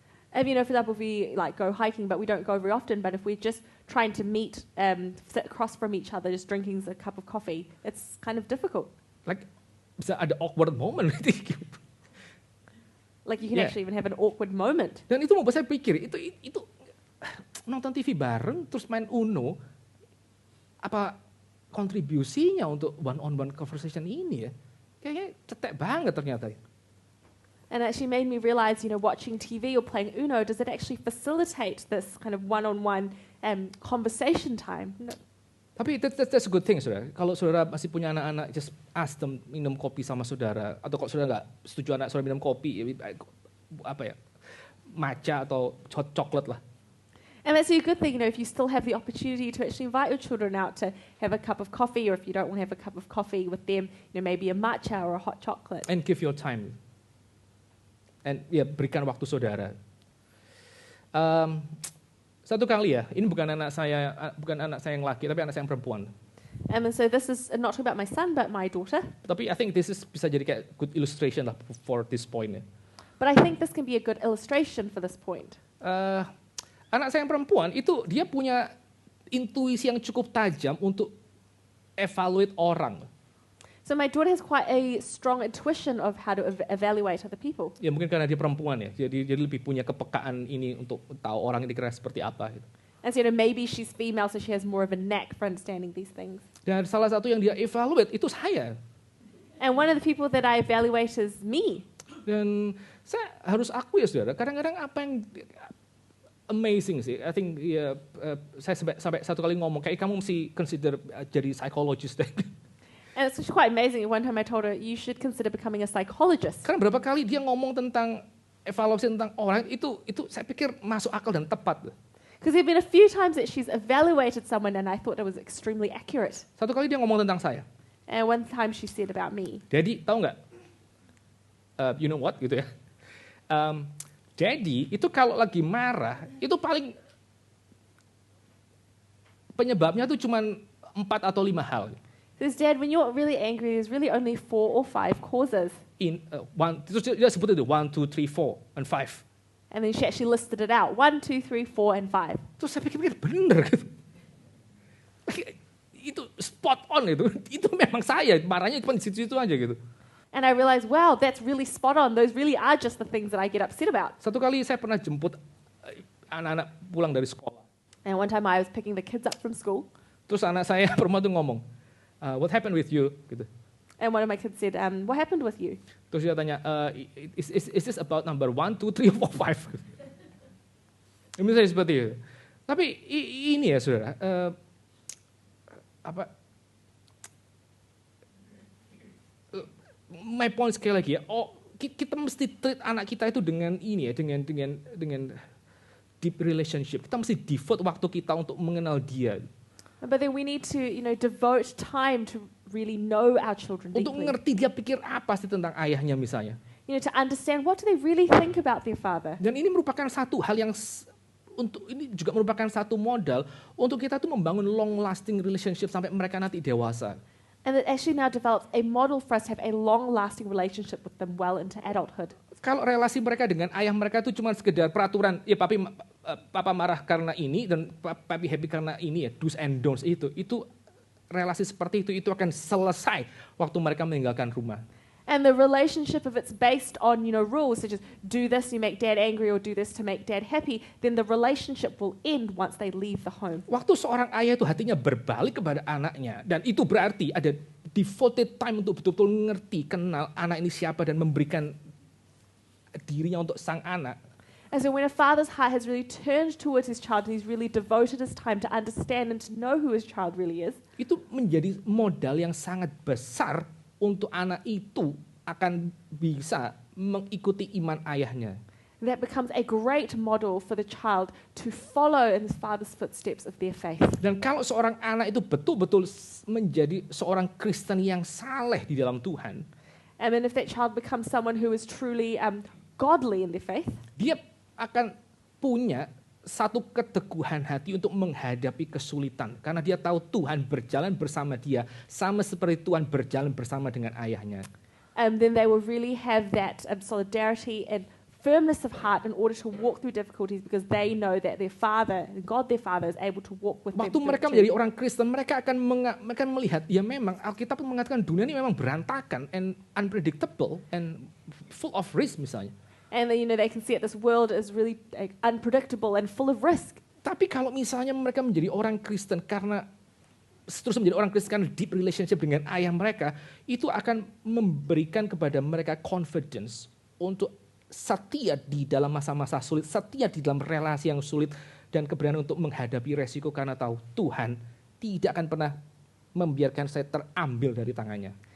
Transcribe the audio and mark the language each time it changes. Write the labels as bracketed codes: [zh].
[en] For example, if we go hiking, but we don't go very often, but if we're just trying to meet, sit across from each other, just drinking a cup of coffee, it's kind of difficult. [id] Bisa ada [en] awkward moment [id] gitu. [en] You can actually even have an awkward moment. [id] Dan itu membuat saya pikir, itu nonton TV bareng, terus main Uno, apa kontribusinya untuk [en] one-on-one conversation [id] ini ya? Kayaknya cetek banget ternyata. [en] And it actually made me realize, watching TV or playing Uno, does it actually facilitate this kind of one-on-one conversation time? No. Tapi that's a good thing, saudara. [id] Kalau saudara masih punya anak-anak, [en] just ask them [id] minum kopi sama saudara. Atau kalau saudara nggak setuju anak saudara minum kopi, matcha atau hot chocolate lah. [en] And that's a good thing, if you still have the opportunity to actually invite your children out to have a cup of coffee, or if you don't want to have a cup of coffee with them, maybe a matcha or a hot chocolate. And give your time. [id] And berikan waktu saudara. Satu kali ya, ini bukan anak saya yang laki, tapi anak saya yang perempuan. [en] And so this is not talking about my son, but my daughter. Tapi I think this is [id] bisa jadi kayak [en] good illustration lah for this point ya. But I think this can be a good illustration for this point. [id] Anak saya yang perempuan itu dia punya intuisi yang cukup tajam untuk evaluate orang. [en] So my daughter has quite a strong intuition of how to evaluate other people. [id] Ya mungkin karena dia perempuan ya, jadi lebih punya kepekaan ini untuk tahu orang ini kira seperti apa. Gitu. [en] And so maybe she's female, so she has more of a knack for understanding these things. [id] Dan salah satu yang dia evaluate itu saya. [en] And one of the people that I evaluate is me. [id] Dan saya harus akui ya saudara, kadang-kadang apa yang amazing sih. [en] I think [id] saya sampai satu kali ngomong kayak kamu mesti consider jadi psychologist deh. [en] And it's quite amazing. One time I told her, you should consider becoming a psychologist. [id] Karena berapa kali dia ngomong tentang evaluasi tentang orang itu saya pikir masuk akal dan tepat. [en] Because there have been a few times that she's evaluated someone and I thought it was extremely accurate. [id] Satu kali dia ngomong tentang saya. [en] And one time she said about me. [id] Daddy, tahu nggak? [en] You know what [id] gitu ya. Daddy itu kalau lagi marah itu paling penyebabnya tuh cuma 4 atau 5 hal. [en] Says, Dad, when you're really angry, there's really only 4 or 5 causes. [id] Terus dia sebut itu 1, 2, 3, 4, and 5. [en] And then she actually listed it out. 1, 2, 3, 4, and 5. [id] Terus saya pikir bener gitu. Itu [en] spot on [id] itu. Itu memang saya, marahnya cuma di situ-situ aja gitu. [en] And I realized, wow, that's really spot on. Those really are just the things that I get upset about. [id] Satu kali saya pernah jemput anak-anak pulang dari sekolah. [en] And one time I was picking the kids up from school. [id] Terus anak saya perempuan tuh ngomong, [en] what happened with you? [id] Gitu. [en] And one of my kids said, what happened with you? [id] Terus dia tanya, [en] is this about number 1, 2, 3, 4, 5? [id] Misalnya seperti itu. Tapi ini ya saudara, [en] my point [id] sekali lagi ya, kita mesti treat anak kita itu dengan ini ya, dengan [en] deep relationship. [id] Kita mesti devote waktu kita untuk mengenal dia. [en] But then we need to, devote time to really know our children deeply. [id] Untuk mengerti dia pikir apa sih tentang ayahnya misalnya. [en] To understand what do they really think about their father. [id] Dan ini merupakan satu hal yang ini juga merupakan satu modal untuk kita tuh membangun [en] long lasting relationship [id] sampai mereka nanti dewasa. [en] And it actually now develops a model for us to have a long-lasting relationship with them well into adulthood. [id] Kalau relasi mereka dengan ayah mereka itu cuma sekedar peraturan, ya papa marah karena ini dan papi happy karena ini ya, [en] do's and don'ts [id] itu relasi seperti itu akan selesai waktu mereka meninggalkan rumah. [en] And the relationship, if it's based on, rules such as do this, you make dad angry, or do this to make dad happy, then the relationship will end once they leave the home. [id] Waktu seorang ayah itu hatinya berbalik kepada anaknya, dan itu berarti ada [en] devoted time [id] untuk betul-betul mengerti, kenal anak ini siapa, dan memberikan dirinya untuk sang anak. [en] And so when a father's heart has really turned towards his child, and he's really devoted his time to understand and to know who his child really is, [id] itu menjadi modal yang sangat besar untuk anak itu akan bisa mengikuti iman ayahnya. [en] That becomes a great model for the child to follow in his father's footsteps of their faith. [id] Dan kalau seorang anak itu betul-betul menjadi seorang Kristen yang saleh di dalam Tuhan, [en] And if that child becomes someone who is truly godly in their faith, [id] dia akan punya satu keteguhan hati untuk menghadapi kesulitan. Karena dia tahu Tuhan berjalan bersama dia, sama seperti Tuhan berjalan bersama dengan ayahnya. [en] then they will really have that solidarity and firmness of heart in order to walk through difficulties because they know that their Father, God their Father, is able to walk with them. [id] Waktu mereka menjadi orang Kristen, mereka akan melihat, ya memang Alkitab mengatakan dunia ini memang berantakan [en] and unpredictable and full of risk [id] misalnya. [en] And they can see that this world is really unpredictable and full of risk. [id] Tapi kalau misalnya mereka menjadi orang Kristen karena terus menjadi orang Kristen karena [en] deep relationship [id] dengan ayah mereka, itu akan memberikan kepada mereka confidence untuk setia di dalam masa-masa sulit, setia di dalam relasi yang sulit, dan keberanian untuk menghadapi resiko karena tahu Tuhan tidak akan pernah membiarkan saya terambil dari tangannya.